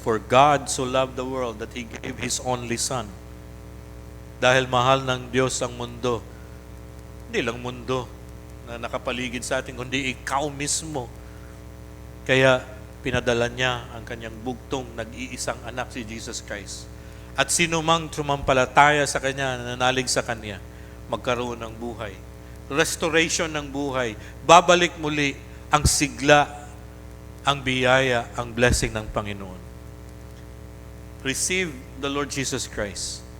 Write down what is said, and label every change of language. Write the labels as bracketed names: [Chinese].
[English] For God so loved the world that He gave His only Son. [Filipino] Dahil mahal ng Diyos ang mundo, hindi lang mundo na nakapaligid sa atin, kundi ikaw mismo. Kaya pinadala niya ang kanyang bugtong nag-iisang anak, si Jesus Christ. At sino mang sumampalataya sa Kanya, nanalig sa Kanya, magkaroon ng buhay. Restoration ng buhay. Babalik muli ang sigla, ang biyaya, ang blessing ng Panginoon. [English] Receive the Lord Jesus Christ.